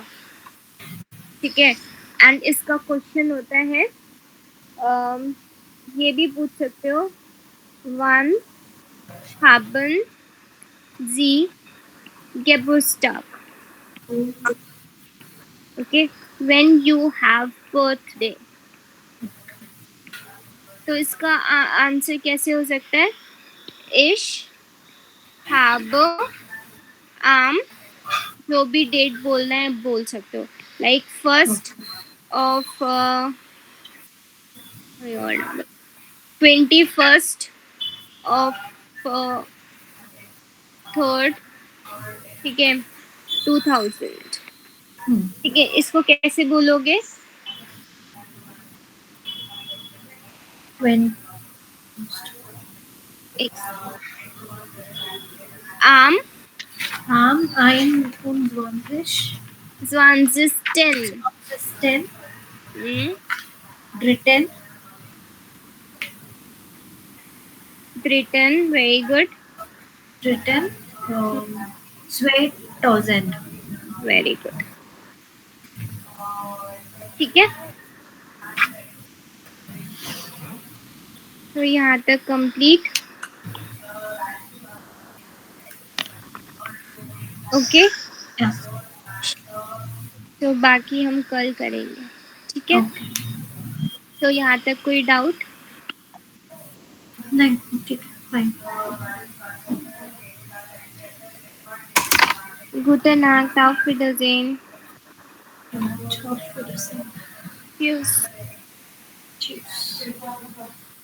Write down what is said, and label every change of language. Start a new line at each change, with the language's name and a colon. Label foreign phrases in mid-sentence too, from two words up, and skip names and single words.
Hindi: ठीक है, एंड इसका क्वेश्चन होता है, ये भी पूछ सकते हो,
German: wann haben Sie Geburtstag?
English: Okay, when you have birthday।
Hindi: तो इसका आंसर कैसे हो सकता है,
German: ich habe am,
Hindi: जो भी डेट बोलना है बोल सकते हो,
English: लाइक 1 of 21st of 3rd।
Hindi: ठीक है, 2000। ठीक है, इसको कैसे बोलोगे,
English: When
German: आम Am, ein und 20. 20. 10. Hmm?
English: Britain. Britain, very good. Britain. 2000. Very good.
Hindi: ठीक है, तो यहाँ तक कंप्लीट. ओके,
English: Yes.
Hindi: तो बाकी हम कल करेंगे. ठीक है,
English: Okay.
Hindi: तो यहाँ तक कोई डाउट? नहीं, ठीक है,
English: fine.
German: Gute Nacht, auf Wiedersehen. Auf Wiedersehen. Tschüss. Tschüss.